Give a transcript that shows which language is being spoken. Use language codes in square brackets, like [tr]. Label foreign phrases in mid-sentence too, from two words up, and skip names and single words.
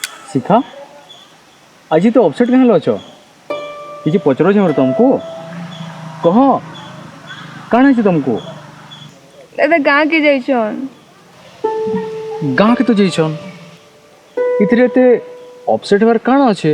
[or] ଶିଖା ଆଜି ତ ଅପସେଟ୍ କାହିଁ ହେଲ ଅଛ କିଛି ପଚରୁଛ ମୋର ତୁମକୁ କହ କାଣା ହେଇଛି ତୁମକୁ ଦାଦା ଗାଁ କେ ଯାଇଛନ୍ ଗାଁ କେ ତ ଯାଇଛନ୍ ଏଥିରେ ଏତେ ଅପସେଟ୍ ହେବାର କାଣା ଅଛେ